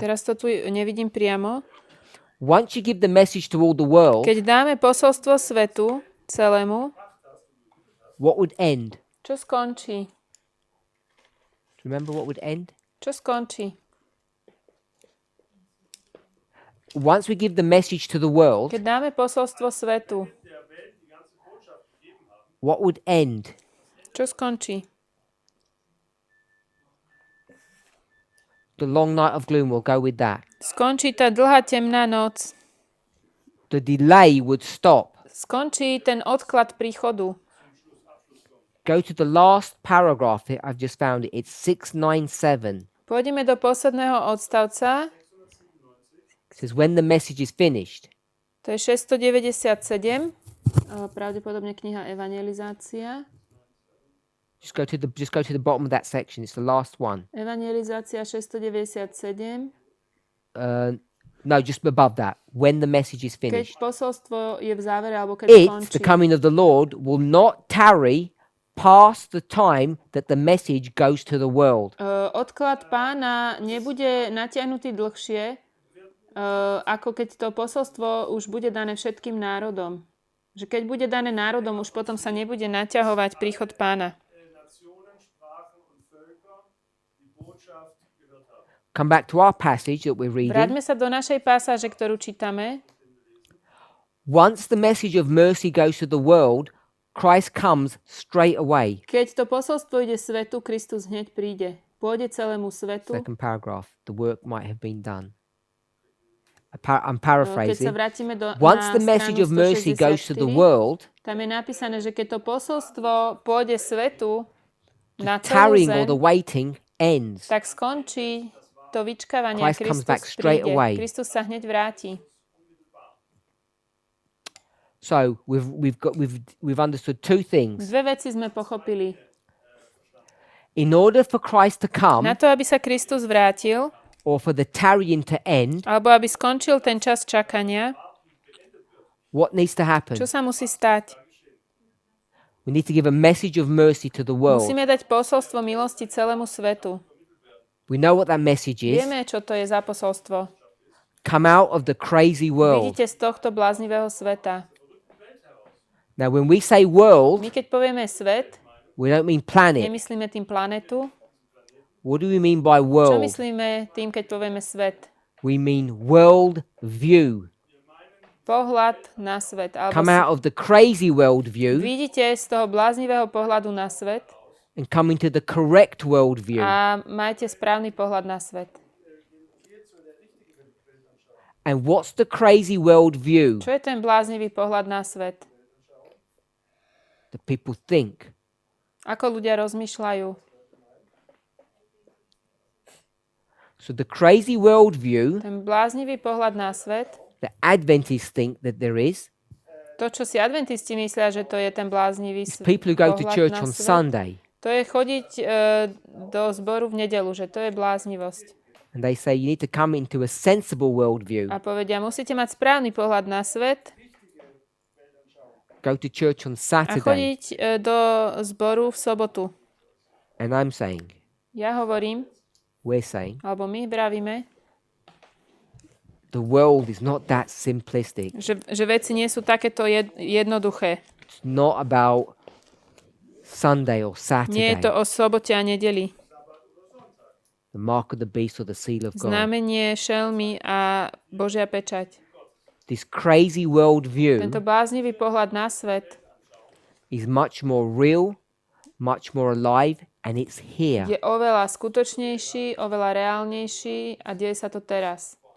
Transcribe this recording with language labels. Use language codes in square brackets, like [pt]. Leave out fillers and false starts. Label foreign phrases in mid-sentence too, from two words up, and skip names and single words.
[sk] teraz to tu nevidím priamo, [en] Once you give the message to all the world, [sk] keď dáme posolstvo svetu celému, [en] what would end? [sk] čo skončí? [en] Remember what would end? [sk] Čo skončí? [en] Once we give the message to the world, [sk] Keď dáme posolstvo svetu, [en] what would end? [sk] čo skončí? [en] The long night of gloom will go with that. [sk] Skončí tá dlhá temná noc. [en] The delay would stop. [sk] Skončí ten odklad príchodu. [en] Go to the last paragraph. I've just found it. It's 697. [sk] Pôjdeme do posledného odstavca. [en] It says, when the message is finished, [sk] To je 697. Pravdepodobne kniha Evangelizácia. [en] just go to the bottom of that section. It's the last one. [sk] Evangelizácia 697. [en] No, just above that. When the message is [sk] Keď [en] finished. [sk] posolstvo je v závere, alebo keď [en] It's [sk] skončí. [en] the coming of the Lord will not tarry past the time that the message goes to the world. [sk] Odklad pána nebude natiahnutý dlhšie, ako keď to posolstvo už bude dané všetkým národom. Že keď bude dané národom, už potom sa nebude naťahovať príchod pána. [en] Come back to our passage that we're reading. [sk] Vráťme sa do našej pasáže, ktorú čítame. [en] Once the message of mercy goes to the world, Christ comes straight away. [sk] Keď to posolstvo ide svetu, Kristus hneď príde. Pôjde celému svetu. [en] Second paragraph. The work might have been done. I'm [sk] Keď sa [en] paraphrasing. [sk] vrátime [en] Once [sk] na [en] the message of [sk] stranu [en] mercy goes to the [sk] 164, [en] world, [sk] tam je napísané, že keď to posolstvo pôjde svetu na celú [en] tarrying or [sk] zem, [en] the waiting ends. [sk] tak skončí to vyčkávanie a [en] Christ comes back [sk] Kristus [en] straight [sk] príde. [en] away. [sk] Kristus sa hneď vráti. [en] So we've understood two things. [sk] Dve veci sme pochopili. [en] In order for Christ to come, [sk] Na to, aby sa Kristus vrátil, [en] or for the tarrying to end, [sk] alebo aby skončil ten čas čakania, [en] what needs to happen? [sk] čo sa musí stať? [en] We need to give a message of mercy to the world. [sk] Musíme dať posolstvo milosti celému svetu. [en] We know what that message is. [sk] Vieme, čo to je za posolstvo. [en] Come out of the crazy world. [sk] Vidíte z tohto bláznivého sveta. [en] Now, when we say world, [sk] My keď povieme svet, [en] we don't mean planet. [sk] nemyslíme tým planetu. [en] What do we mean by [sk] Čo [en] world? [sk] myslíme tým, keď povieme svet? [en] We mean world view. [sk] Pohľad na svet. Alebo [en] Come out of the crazy world view [sk] vidíte z toho bláznivého pohľadu na svet [en] and come into the correct world view. [sk] a majte správny pohľad na svet. [en] And what's the crazy world view? [sk] Čo je ten bláznivý pohľad na svet? [en] That people think. [sk] Ako ľudia rozmýšľajú? [en] So the crazy world view, [sk] Ten bláznivý pohľad na svet, [en] the Adventists think that there is, [sk] to, čo si adventisti myslia, že to je ten bláznivý [en] is people who go to [sk] pohľad [en] church [sk] na [en] on [sk] svet, [en] Sunday [sk] to je chodiť do zboru v nedeľu, že to je bláznivosť. [en] and they say you need to come into a sensible world view. [sk] A povedia, musíte mať správny pohľad na svet [en] Go to church on [sk] a [en] Saturday. [sk] chodiť do zboru v sobotu. [en] And I'm saying, [sk] Ja hovorím, [en] we're saying, [sk] alebo my vravíme, [en] the world is not that simplistic. [sk] že veci nie sú takéto jednoduché. [en] It's not about Sunday or [sk] Nie je [en] Saturday, [sk] to o sobote a nedeli. [en] the mark of the beast or the seal of God. [sk] Znamenie, šelmy a Božia pečať. [en] This crazy world view [sk] Tento bláznivý pohľad na svet [en] is much more real, much more alive, and it's here. [sk] je oveľa skutočnejší, oveľa reálnejší a deje sa to teraz.